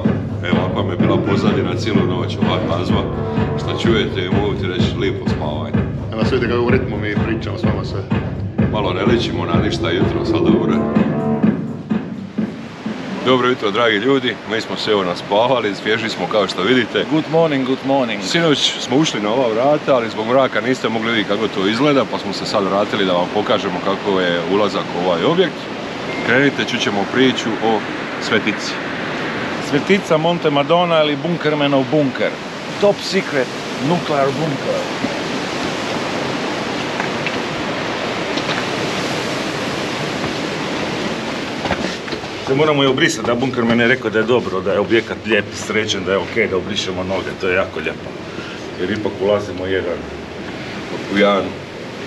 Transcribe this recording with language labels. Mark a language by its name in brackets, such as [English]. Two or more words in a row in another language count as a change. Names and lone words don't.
[Bosnian] Evo, ovakva mi je bila pozadina cijelu noć, ova glazba. Šta čujete i mogu ti reći, lijepo spavanje. Evo nas vidite kako u ritmu mi pričamo s vama sve. Malo ne ličimo na ništa jutro, sad dobro. Dobro jutro, dragi ljudi, mi smo se evo naspavali, svježi smo kao što vidite. [English] Good morning. [Bosnian] Sinoć smo ušli na ova vrata, ali zbog mraka niste mogli vidjeti kako to izgleda, pa smo se sad vratili da vam pokažemo kako je ulazak u ovaj objekt. Krenite, čućemo priču o Svetici. Svetica Monte Madonna ili Bunkermanov bunker. [English] Top secret nuclear bunker. [Bosnian] Se moramo i obrisati, da Bunkerman je rekao da je dobro, da je objekat lijep, sređen, da je okej da obrišemo noge, to je jako lijepo. Jer ipak ulazimo u jedan